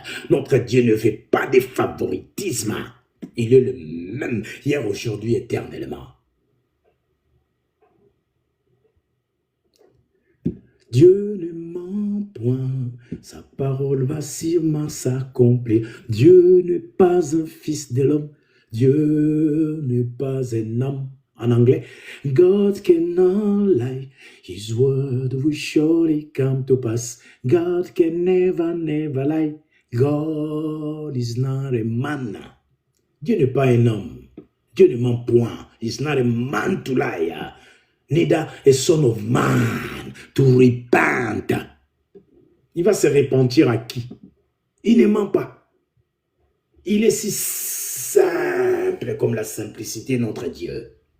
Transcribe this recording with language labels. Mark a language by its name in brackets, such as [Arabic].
[French] Notre Dieu ne fait pas de favoritisme. Il est le même hier, aujourd'hui, éternellement. Dieu ne ment point, sa parole va sûrement s'accomplir. Dieu n'est pas un fils de l'homme, Dieu n'est pas un homme. En anglais, [English] God cannot lie, his word will surely come to pass. God can never, never lie, God is not a man. [French] Dieu n'est pas un homme, Dieu ne ment point, [English] he's not a man to lie. Neither a son of man to repent. [French] Il va se repentir à qui? Il ne ment pas. Il est si simple comme la simplicité de notre Dieu.